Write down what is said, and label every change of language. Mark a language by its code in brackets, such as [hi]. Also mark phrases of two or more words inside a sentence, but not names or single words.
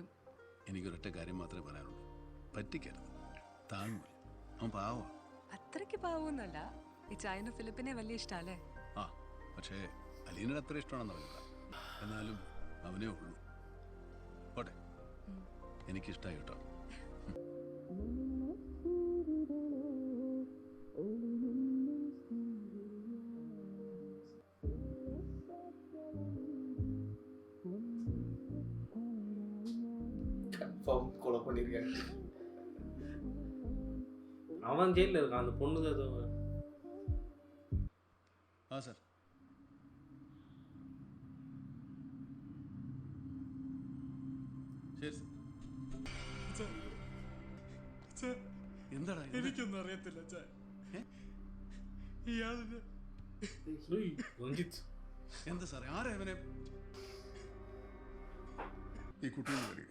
[ml] എനിക്കൊരൊറ്റ കാര്യം മാത്രമേ പറയാനുള്ളൂ, പറ്റിക്കരുത്. താഴ്മൂല, അവൻ പാവ. അത്രയ്ക്ക് പാവൊന്നുമല്ല. ഈ ചായനും ഫിലിപ്പിനെ വലിയ ഇഷ്ടല്ലേ? ആ, പക്ഷേ അലീനയുടെ അത്ര ഇഷ്ടമാണെന്ന് അറിയില്ല. എന്നാലും അവനേ ഉള്ളൂ. പോട്ടെ, എനിക്കിഷ്ടമായി കേട്ടോ. [ta] கொலை பண்ணிருக்காங்க. அவன் ஜெயில இருக்கான், அந்த பொண்ணுக்கு ஏதோ. ஆ சார். [ml] ശരി സർ. എന്താടാ എനിക്കൊന്നും അറിയത്തില്ല അച്ഛാ. ഇയാളിന് എന്താ സാറേ ആരാ ഇവനെ? ഈ കുട്ടിയെ അറിയോ?